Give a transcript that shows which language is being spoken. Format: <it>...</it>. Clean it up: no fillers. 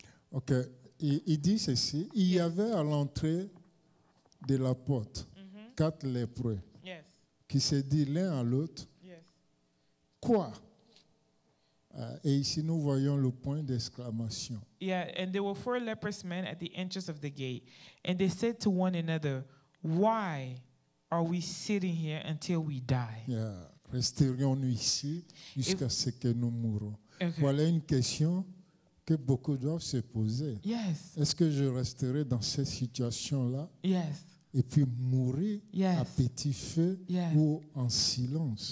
<fr>Ok, il dit ceci, il y avait à l'entrée de la porte 4 lépreux</fr> <en>Yes.</en> <fr>qui se disent l'un à l'autre,</fr> <en>Yes.</en> <fr>quoi? Et ici nous voyons le point d'exclamation.</fr> <en>Yeah, and there were 4 leprous men at the entrance of the gate, and they said to one another, "Why are we sitting here until we die?" Yeah.</en> <fr>Resterons-nous ici jusqu'à ce que nous mourons?</fr> <en>Okay.</en> <fr>Voilà une question que beaucoup doivent se poser.</fr> <en>Yes.</en> <fr>Est-ce que je resterai dans cette situation-là</fr> <en>Yes.</en> <fr>et puis mourir</fr> <en>Yes.</en> <fr>à petit feu</fr> <en>Yes.</en> <fr>ou en silence?</fr>